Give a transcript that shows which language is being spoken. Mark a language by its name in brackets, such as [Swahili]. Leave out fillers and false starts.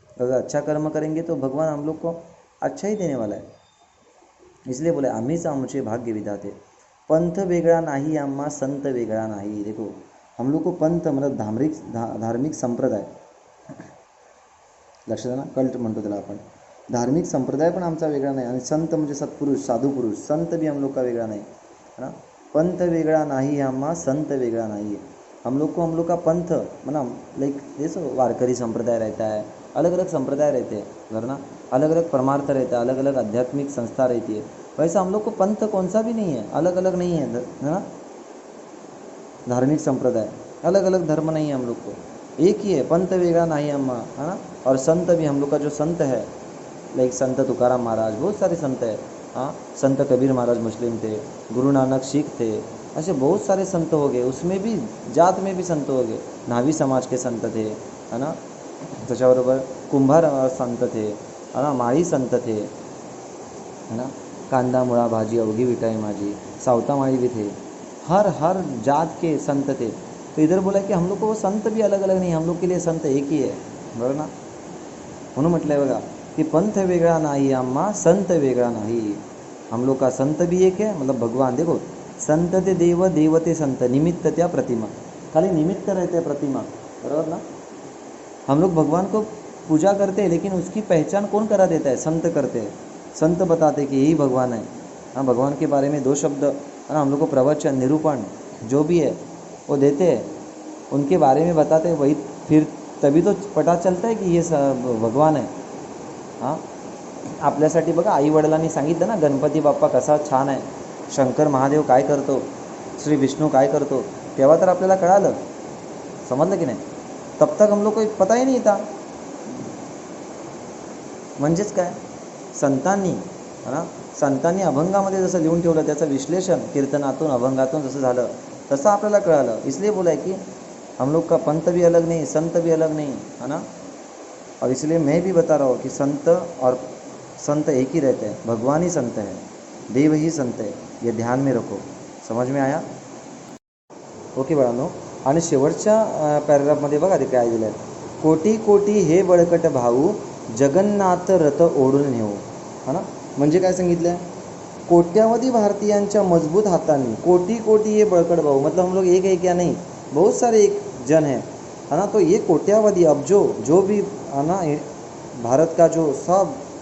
[Hindi] अगर अच्छा कर्म करेंगे तो भगवान हम लोग को अच्छा ही देने वाला है. [Marathi] इसलिए बोले आम्हीच आमचे भाग्य विधाते. पंथ वेगळा नाही आम्हा, संत वेगळा नाही. [Hindi] देखो हम लोग को पंथ मतलब [Marathi] धार्मिक संप्रदाय, लक्षात ना, कल्ट म्हणतो त्याला आपण, धार्मिक संप्रदाय पण आमचा वेगळा नाही, आणि संत म्हणजे सत्पुरुष, साधू पुरुष, [Hindi] संत भी हम लोग का वेगळा नहीं है ना. [Marathi] पंथ वेगळा नाही आम्हा, संत वेगळा नहीं. [Hindi] हम लोग का पंथ मतलब लाइक जैसे वारकरी संप्रदाय रहता है, अलग अलग संप्रदाय रहते हैं वरना, अलग अलग परमार्थ रहता है, अलग अलग आध्यात्मिक संस्था रहती है. वैसा हम लोग को पंथ कौन सा भी नहीं है, अलग अलग नहीं है ना. धार्मिक संप्रदाय अलग अलग धर्म नहीं है हम लोग को, एक ही है, [Marathi] पंथ वेगळा नाही आम्हा [Hindi] है ना. और संत भी हम लोग का जो संत है, लाइक संत तुकाराम महाराज, बहुत सारे संत है. हाँ, संत कबीर महाराज मुस्लिम थे, गुरु नानक सिख थे, ऐसे बहुत सारे संत हो गए. उसमें भी जात में भी संत हो गए, न्हावी समाज के संत थे है ना. [Marathi] त्याच्याबरोबर [Hindi] कुंभार संत थे है ना, माळी संत थे है ना, [Marathi] कांदा मुळा भाजी अवघी विटाई माझी, [Hindi] सावता माळी भी थे. हर जात के संत थे. तो इधर बोला कि हम लोग को वो संत भी अलग अलग नहीं, हम लोग के लिए संत एक ही है, बरोबर ना. [Marathi] म्हणून म्हटलं आहे बघा की पंथ वेगळा नाही आम्हा, संत वेगळा नाही. [Hindi] हम लोग का संत भी एक है, मतलब भगवान. देखो [Marathi] संत ते देव, देव ते संत, निमित्त त्या प्रतिमा, [Hindi] खाली निमित्त रहते प्रतिमा, बराबर ना. हम लोग भगवान को पूजा करते हैं, लेकिन उसकी पहचान कौन करा देता है, संत करते हैं. संत बताते कि यही भगवान है. हाँ, भगवान के बारे में 2 शब्द है ना, हम लोग को प्रवचन, निरूपण जो भी है वो देते हैं, उनके बारे में बताते हैं, वही फिर तभी तो पता चलता है की [Marathi] हे भगवान आहे. हां, आपल्यासाठी बघा आई वडिलांनी सांगितलं ना, गणपती बाप्पा कसा छान आहे, शंकर महादेव काय करतो, श्री विष्णू काय करतो, तेव्हा तर आपल्याला कळालं, समजलं की नाही. [Hindi] तब तक हम लोग को पता ही नहीं था. [Marathi] म्हणजेच काय, संतांनी है ना, संतांनी अभंगामध्ये जसं लिहून ठेवलं, त्याचं विश्लेषण कीर्तनातून अभंगातून जसं झालं तसं आपल्याला कळालं. [Hindi] इसलिए बोला है कि हम लोग का पंथ भी अलग नहीं, संत भी अलग नहीं है ना. और इसलिए मैं भी बता रहा हूँ कि संत एक ही रहते हैं, भगवान ही संत है, देव ही संत है, ये ध्यान में रखो. समझ में आया. [Marathi] ओके बाळांनो. आणि शेवटच्या पॅराग्राफमध्ये बघा ते काय दिलं आहे, कोटी कोटी हे बळकट भाऊ जगन्नाथ रथ ओढून नेऊ. [Hindi] है ना, [Marathi] म्हणजे काय सांगितलं आहे, कोट्यावधी भारतीयांच्या मजबूत हातांनी, [Hindi] कोटी कोटी ये बड़कड़ भाऊ मतलब हम लोग एक है क्या नहीं, बहुत सारे एक जन है ना, तो ये कोट्यावधी अब जो भी है ना भारत का जो सब